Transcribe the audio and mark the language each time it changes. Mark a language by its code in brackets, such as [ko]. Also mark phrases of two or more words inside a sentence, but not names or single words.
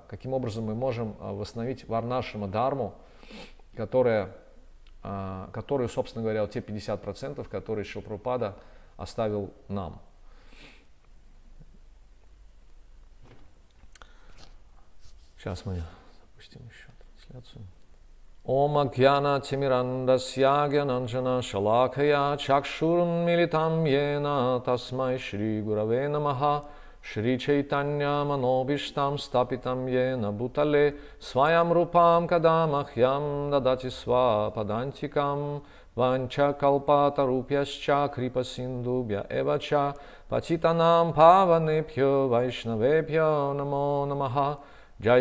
[ru] Каким образом мы можем восстановить варнашрама дхарму, которую, собственно говоря, вот те 50%, которые Шрила Прабхупада оставил нам. Сейчас мы запустим еще трансляцию. [sa] ॐ अज्ञान तिमिरान्धस्य ज्ञानाञ्जन शलाकया चक्षुरुन् मीलितं येन तस्मै श्री गुरवे नमः श्री चैतन्य मनोभीष्टं स्थापितं येन भूतले स्वयं रूपम् कदामह्यं ददाति स्वपदान्तिकम् वाञ्छा कल्पत रुभ्यश्च कृपा सिन्धुभ्य एवच पतितानां पावनेभ्यो वैष्णवेभ्यो नमो नमः जय